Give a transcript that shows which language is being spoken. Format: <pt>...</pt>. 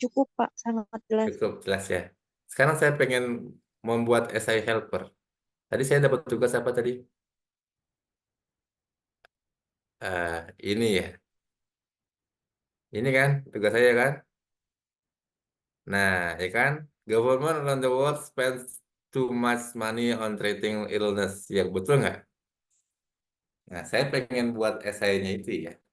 <id>cukup, Pak. Sangat jelas. Cukup jelas ya. Sekarang saya pengen membuat essay helper. Tadi saya dapat tugas apa tadi? Ini ya. Ini kan tugas saya kan? Nah, ya kan?</id> <en>Government around the world spends too much money on treating illness.</en> <id>Yang betul nggak? Nah, saya pengen buat esainya itu ya.</id>